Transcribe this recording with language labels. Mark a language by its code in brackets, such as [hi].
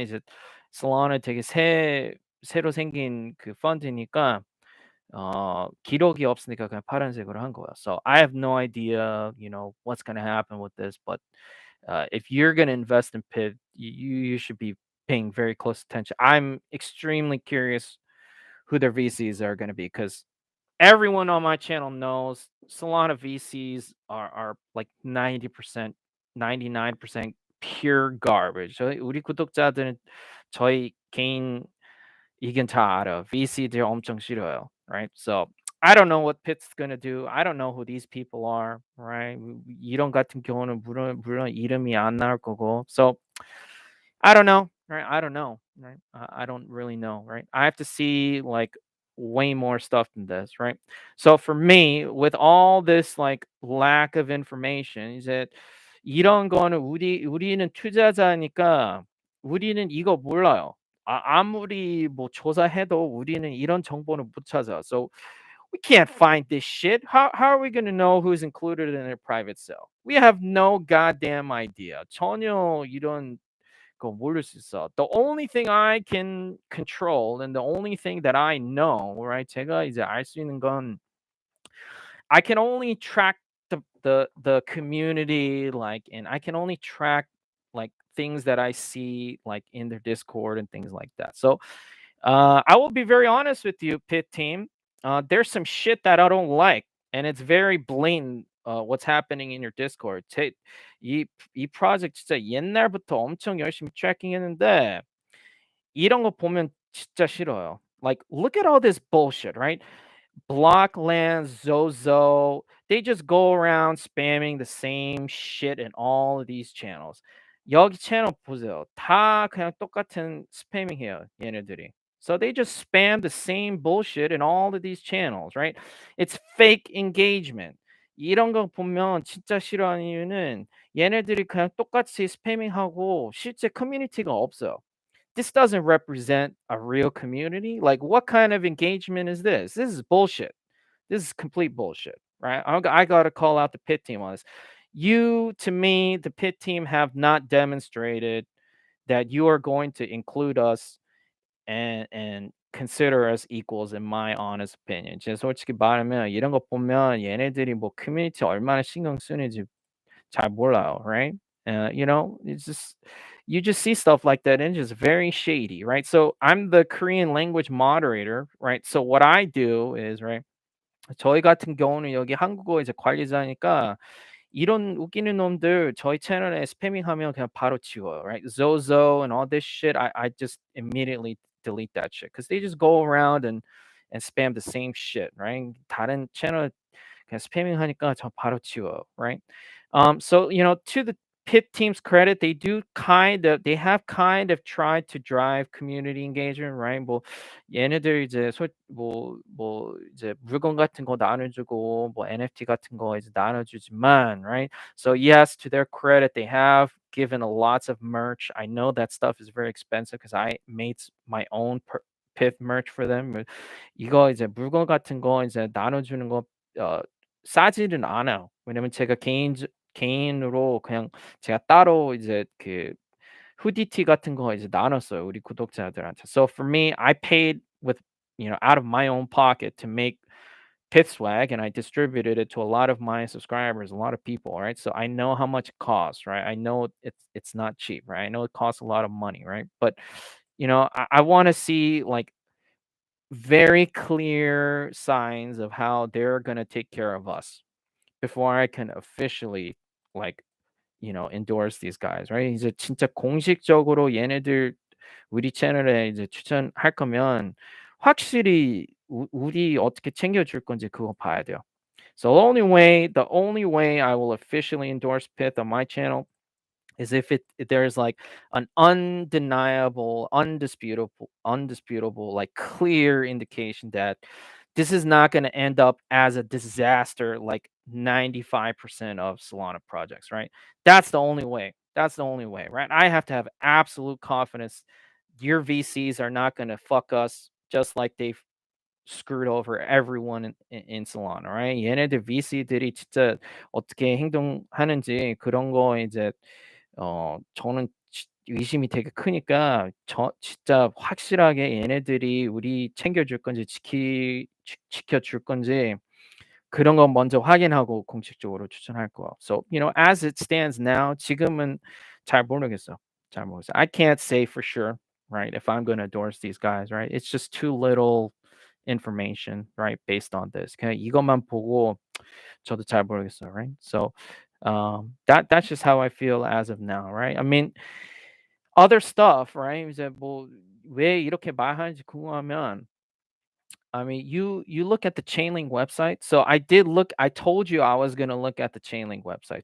[ko] 이제 Solana 되게 새로 생긴 그 펀드니까 기록이 없으니까 그냥 파란색으로 한 거야. [en] So I have no idea, what's going to happen with this, but if you're going to invest in PID, you should be paying very close attention. I'm extremely curious who their VCs are going to be because everyone on my channel knows Solana VCs are like 90%, 99% pure garbage. [ko] 우리 구독자들은 저희 개인 의견 다 알아. VC들 엄청 싫어요, [en] right? So I don't know what Pit's gonna do. I don't know who these people are, right? [ko] 이런 같은 경우는 물론 이름이 안 나올 거고. [en] So I don't know, right? I don't know, right? I don't really know, right? I have to see like way more stuff than this, right? So for me, with all this like lack of information, [ko] 이제 이런 거는 우리는 투자자니까 우리는 이거 몰라요. 아무리 뭐 조사해도 우리는 이런 정보는 못 찾아. [en] So we can't find this shit. How are we going to know who's included in a private sale? We have no goddamn idea. [ko] 전혀 이런 거 모를 수 있어. [en] The only thing I can control and the only thing that I know, right? [ko] 제가 이제 알 수 있는 건 [en] I can only track the community, like, and I can only track like things that I see like in their Discord and things like that. So I will be very honest with you, Pit Team. There's some shit that I don't like, and it's very blatant. What's happening in your Discord? [ko] 이 프로젝트 진짜 옛날부터 엄청 열심히 트래킹했는데 이런 거 보면 진짜 싫어요. [en] Like, look at all this bullshit, right? Blockland, Zozo, they just go around spamming the same shit in all of these channels. [ko] 여기 채널 보세요. 다 그냥 똑같은 스패밍해요, 얘네들이. [en] So they just spam the same bullshit in all of these channels, right? It's fake engagement. [ko] 이런 거 보면 진짜 싫어하는 이유는 얘네들이 그냥 똑같이 스패밍하고 실제 커뮤니티가 없어요. [en] This doesn't represent a real community. Like, what kind of engagement is this? This is bullshit. This is complete bullshit, right? I got to call out the pit team on this. You, to me, the pit team have not demonstrated that you are going to include us and consider us equals, in my honest opinion. [ko] 제 솔직히 말하면 이런 거 보면 얘네들이 뭐 커뮤니티 얼마나 신경 쓰는지 잘 몰라요, [en] right? It's just you just see stuff like that and it's just very shady, right? So I'm the Korean language moderator, right? So what I do is, right, [ko] 저희 같은 경우는 여기 한국어 이제 관리자니까 이런 웃기는 놈들 저희 채널에 스패밍하면 그냥 바로 지워요, [en] right? Zozo and all this shit, I just immediately delete that shit because they just go around and spam the same shit, right? [ko] 다른 채널 그냥 스패밍하니까 저 바로 지워요, [en] right? So to the pit team's credit, they have kind of tried to drive community engagement, right? [ko] 뭐 얘네들 이제 뭐 이제 물건 같은 거 나눠주고 뭐 NFT 같은 거 이제 나눠주지만, [en] right? So yes, to their credit, they have given a lots of merch. I know that stuff is very expensive because I made my own pit merch for them. [ko] 이거 이제 물건 같은 거 이제 나눠주는 거 싸지는 않아요. 왜냐면 제가 개인으로 그냥 제가 따로 이제 그 후디티 같은 거 이제 나눴어요, 우리 구독자들한테. [en] So for me, I paid with, out of my own pocket to make pit swag, and I distributed it to a lot of my subscribers, a lot of people, right? So I know how much it costs, right? I know it's not cheap, right? I know it costs a lot of money, right? But I want to see like very clear signs of how they're gonna take care of us before I can officially like endorse these guys, right? [ko] 이제 진짜 공식적으로 얘네들 우리 채널에 이제 추천할 거면 확실히 우리 어떻게 챙겨줄 건지 그거 봐야 돼요. [en] So the only way I will officially endorse Pith on my channel is if there's like an undeniable, undisputable, like clear indication that this is not going to end up as a disaster like 95% of Solana projects, right? That's the only way. That's the only way, right? I have to have absolute confidence your VCs are not going to fuck us just like they've screwed over everyone in Solana, right? [ko] 얘네들 VC들이 진짜 어떻게 행동하는지 그런 거 이제 저는 의심이 되게 크니까 진짜 확실하게 얘네들이 우리 챙겨줄 건지 지켜줄 건지 그런 건 먼저 확인하고 공식적으로 추천할 거야. [en] So, as it stands now, [ko] 지금은 잘 모르겠어. 잘 모르겠어. [en] I can't say for sure, right, if I'm going to endorse these guys, right? It's just too little information, right, based on this. [ko] 그냥 이것만 보고 저도 잘 모르겠어요, [en] right? So, that's just how I feel as of now, right? I mean, other stuff, right? [ko] 이제 뭐 왜 이렇게 말하는지 궁금하면 [en] I mean, you look at the Chainlink website. So I told you I was going to look at the Chainlink website.